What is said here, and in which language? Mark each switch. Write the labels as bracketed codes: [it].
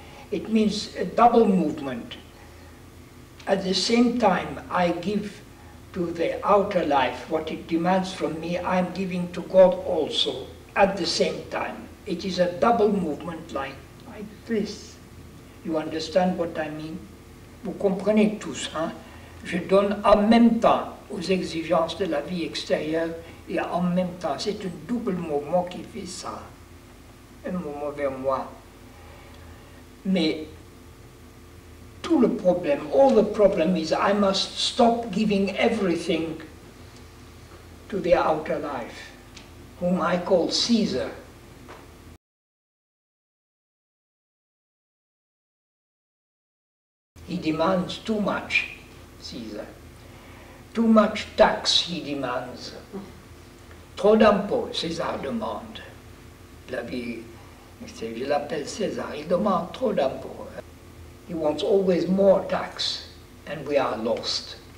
[en] It means a double movement. At the same time, I give to the outer life what it demands from me, I'm giving to God also at the same time. It is a double movement like this. You understand what I mean? [fr] Vous comprenez tous, hein? Je donne en même temps aux exigences de la vie extérieure et en même temps. C'est un double mouvement qui fait ça. Un mouvement vers moi. Mais tout le problème, [en] all the problem is I must stop giving everything to the outer life, whom I call Caesar. He demands too much, Caesar. Too much tax he demands. [fr] Trop d'impôts, César demande. La vie, je l'appelle César, il demande trop d'impôts. [en] He wants always more tax, and we are lost.